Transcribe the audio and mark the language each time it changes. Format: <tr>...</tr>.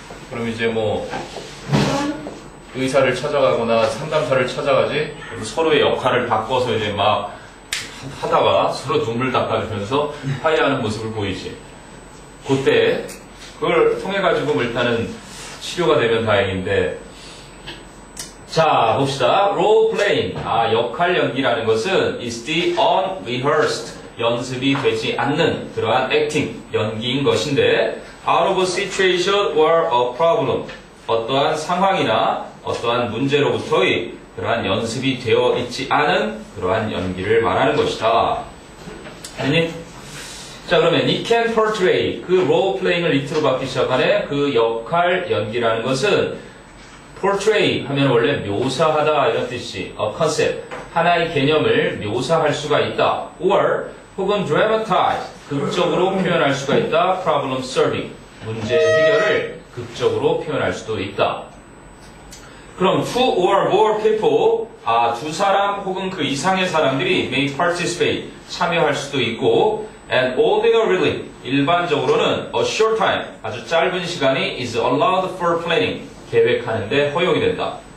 <ko>그럼 이제 뭐 의사를 찾아가거나 상담사를 찾아가지 서로의 역할을 바꿔서 이제 막 하다가 서로 눈물 닦아주면서 화해하는 모습을 보이지. 그때 그걸 통해 가지고 일단은 치료가 되면 다행인데. 자, 봅시다. role playing. 역할 연기라는 것은</ko> <en>is the unrehearsed.</en> <ko>연습이 되지 않는 그러한</ko> <en>acting,</en> <ko>연기인 것인데</ko> <en>out of a situation or a problem.</en> <ko>어떠한 상황이나 어떠한 문제로부터의 그러한 연습이 되어 있지 않은 그러한 연기를 말하는 것이다. 아니? 자, 그러면</ko> <en>it can portray.</en> <ko>그 role playing을 it로 받기 시작하네. 그 역할 연기라는 것은 portray 하면 원래 묘사하다 이런 뜻이</ko> <en>a concept.</en> <ko>하나의 개념을 묘사할 수가 있다.</ko> <en>or</en> <ko>혹은</ko> <en>dramatize.</en> <ko>극적으로 표현할 수가 있다.</ko> <en>problem solving.</en> <ko>문제 해결을 극적으로 표현할 수도 있다.</ko> <en>그럼 two or more people,</en> <ko>두 사람 혹은 그 이상의 사람들이</ko> <en>may participate,</en> <ko>참여할 수도 있고</ko> <en>and ordinarily,</en> <ko>일반적으로는</ko> <en>a short time,</en> <ko>아주 짧은 시간이</ko> <en>is allowed for planning,</en> <ko>계획하는데 허용이 된다.</ko>